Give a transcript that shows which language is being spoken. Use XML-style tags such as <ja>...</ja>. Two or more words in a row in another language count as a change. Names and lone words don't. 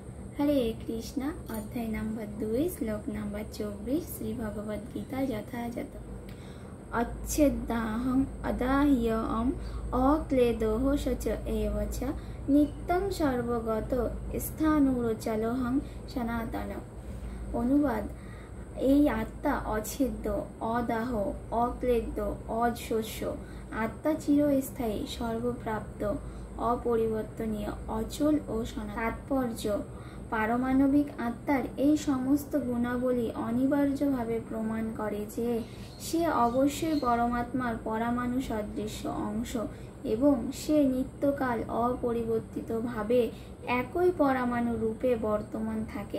<bn>হরে কৃষ্ণ অধ্যায় নম্বর 2 শ্লোক নম্বর 24 শ্রী ভগবদ গীতা যথাযথ</bn> <sa>अच्छेदाहं अदाह्यम अक्लेदोह सच एव च नित्यं सर्वगतो स्थाणुरचलोहं सनातन।</sa> <bn>অনুবাদ, এই আত্মা অছেদ্য, অদাহ, অক্লেদ্য, অশস্য। আত্মা চিরস্থায়ী, সর্বপ্রাপ্ত, অপরিবর্তনীয়, অচল ও সনাতন। তাৎপর্য: পারমাণবিক আত্মার এই সমস্ত গুণাবলী অনিবার্যভাবে প্রমাণ করে যে সে অবশ্যই পরমাত্মার পরমাণু সদৃশ্য অংশ এবং সে নিত্যকাল অপরিবর্তিতভাবে একই পরমাণু রূপে বর্তমান থাকে।</bn>